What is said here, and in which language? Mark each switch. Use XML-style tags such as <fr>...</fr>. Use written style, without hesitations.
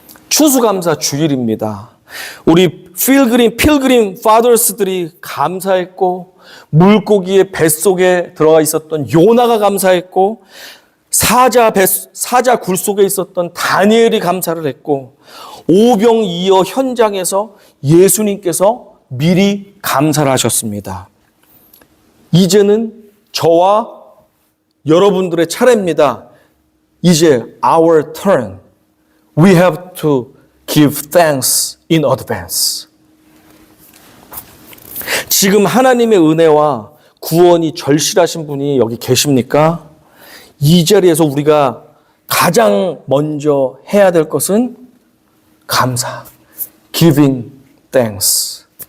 <ko>추수감사 주일입니다. 우리 필그림 파더스들이 감사했고 물고기의 뱃속에 들어가 있었던 요나가 감사했고 사자 굴 속에 있었던 다니엘이 감사를 했고 오병이어 현장에서 예수님께서 미리 감사를 하셨습니다. 이제는 저와 여러분들의 차례입니다.</ko> <en>이제 our turn. We have to give thanks in advance.</en> <ko>지금 하나님의 은혜와 구원이 절실하신 분이 여기 계십니까? 이 자리에서 우리가 가장 먼저 해야 될 것은 감사.</ko> <en>Giving thanks.</en>